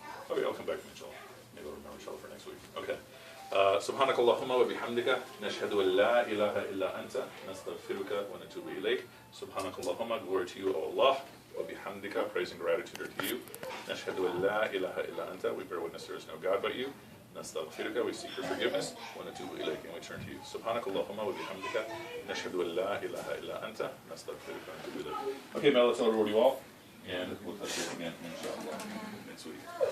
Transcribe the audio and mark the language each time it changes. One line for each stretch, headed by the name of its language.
English: Okay, I'll come back to it, inshallah. Maybe I'll remember, inshallah, for next week. Okay.
Arabic: سبحانك اللهم وبحمدك نشهد أن لا إله إلا أنت نستغفرك ونتوب إليك. سبحانك اللهم,
English: glory to you, O Allah.
Arabic: وبحمدك,
English: praise and gratitude are to you.
Arabic: نشهد أن لا إله إلا أنت,
English: we bear witness there is no God but you.
Arabic: نستغفرك,
English: we seek your forgiveness.
Arabic: ونتوب إليك,
English: and we turn to you.
Arabic: سبحانك اللهم وبحمدك نشهد أن لا إله إلا أنت نستغفرك ونتوب إليك.
English: Okay, now let's reward you all, and we'll touch base again, inshallah, next week.